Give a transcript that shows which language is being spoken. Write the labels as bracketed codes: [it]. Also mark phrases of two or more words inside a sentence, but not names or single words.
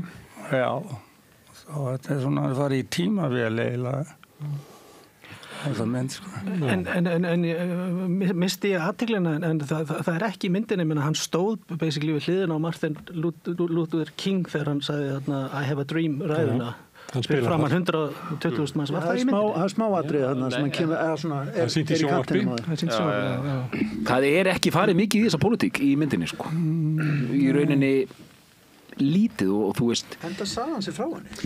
[is] Já, svo þetta er svona að fara í tímavél eiginlega. En misti ég athyglinna en það er ekki myndinni hann stóð basically við hliðina á Martin Luther King þegar hann sagði I have a dream ræðuna fyrir framan 120.000 manns var það í myndinni? Það er smáatrið sem hann kemur er í sjónvarpi. Það er ekki farið mikið í þessa pólitík í myndinni sko. Í rauninni lítið og þú veist Enda sagði hann sér frá henni.